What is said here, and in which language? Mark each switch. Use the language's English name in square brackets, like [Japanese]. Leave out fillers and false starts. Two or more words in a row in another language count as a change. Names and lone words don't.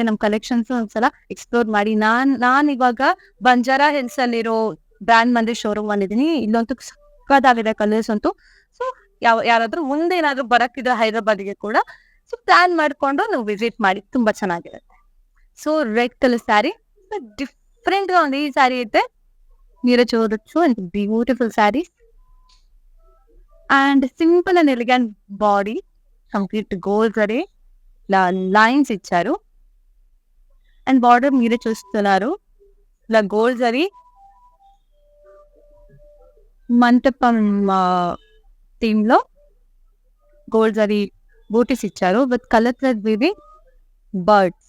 [Kannada] ನಮ್ ಕಲೆಕ್ಷನ್ಸ್ ಒಂದ್ಸಲ ಎಕ್ಸ್ಪ್ಲೋರ್ ಮಾಡಿ. ನಾನ್ ಇವಾಗ ಬಂಜಾರಾ ಹಿಲ್ಸ್ ಅಲ್ಲಿರೋ ಬ್ರ್ಯಾಂಡ್ ಮಂದಿರ್ ಶೋರೂಮ್ ಬಂದಿದ್ದೀನಿ. ಇಲ್ಲಂತೂ ಸಕ್ಕತ್ತಾಗಿದೆ ಕಲರ್ಸ್ ಅಂತೂ. ಸೊ ಯಾರಾದ್ರೂ ಮುಂದೆ ಏನಾದ್ರು ಬರಕ್ಕಿದ್ರೆ ಹೈದರಾಬಾದ್ಗೆ ಕೂಡ ಸೊ ಪ್ಲಾನ್ ಮಾಡ್ಕೊಂಡು ನೀವು ವಿಸಿಟ್ ಮಾಡಿ, ತುಂಬಾ ಚೆನ್ನಾಗಿರುತ್ತೆ. [English] so red colour saree different [Telugu] గా ఉంది. ఈ శారీ అయితే మీరు చూడొచ్చు. [English] and beautiful saree and simple and elegant body, complete gold [Telugu] జరీ ఇలా లైన్స్ ఇచ్చారు. అండ్ బార్డర్ మీరే చూస్తున్నారు, ఇలా గోల్డ్ జరీ మంటపం థీమ్ లో గోల్డ్ జరీ బూటీస్ ఇచ్చారు [English] with colour thread weaving birds.